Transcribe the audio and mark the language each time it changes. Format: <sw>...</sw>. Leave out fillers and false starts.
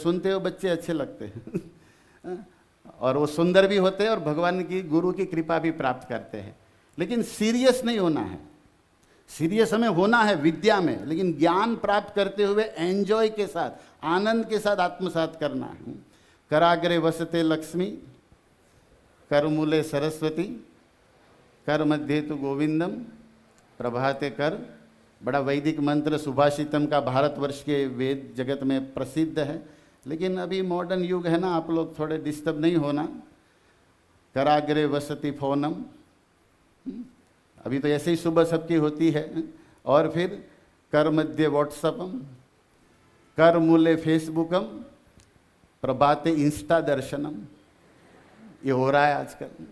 <hi>सुनते हो बच्चे अच्छे लगते हैं और वो सुंदर भी होते हैं और भगवान की गुरु की कृपा भी प्राप्त करते हैं. लेकिन सीरियस नहीं होना है. सीरियस हमें होना है विद्या में, लेकिन ज्ञान प्राप्त करते हुए एंजॉय के साथ, आनंद के साथ आत्मसात करना है.</hi> <sa>कराग्रे वसते लक्ष्मी, करमूले सरस्वती, कर मध्य तो गोविंदम, प्रभाते कर.</sa> <hi>बड़ा वैदिक मंत्र सुभाषितम का भारतवर्ष के वेद जगत में प्रसिद्ध है. लेकिन अभी मॉडर्न युग है ना, आप लोग थोड़े डिस्टर्ब नहीं होना.</hi> <sa>कराग्रे वसति फोनम,</sa> <hi>अभी तो ऐसे ही सुबह सबकी होती है. और फिर</hi> <sa>कर मध्य व्हाट्सअपम, कर मूले फेसबुकम, प्रभाते इंस्टा दर्शनम.</sa> <hi>ये हो रहा है आजकल.</hi>